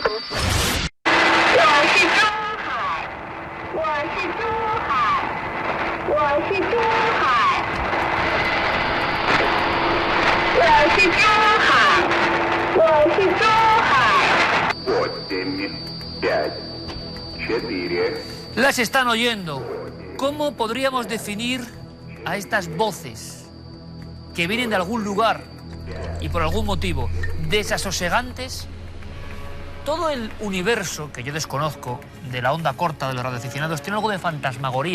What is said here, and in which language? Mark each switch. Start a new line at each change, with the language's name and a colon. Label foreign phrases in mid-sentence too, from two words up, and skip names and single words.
Chinese: 我是珠海，我是珠海，我是珠海，我是珠海，我是珠海。 8, 5, 4.
Spanish: Las están oyendo. ¿Cómo podríamos definir a estas voces que vienen de algún lugar y por algún motivo desasosegantes? Todo el universo que yo desconozco de la onda corta de los radioaficionados tiene algo de fantasmagoría.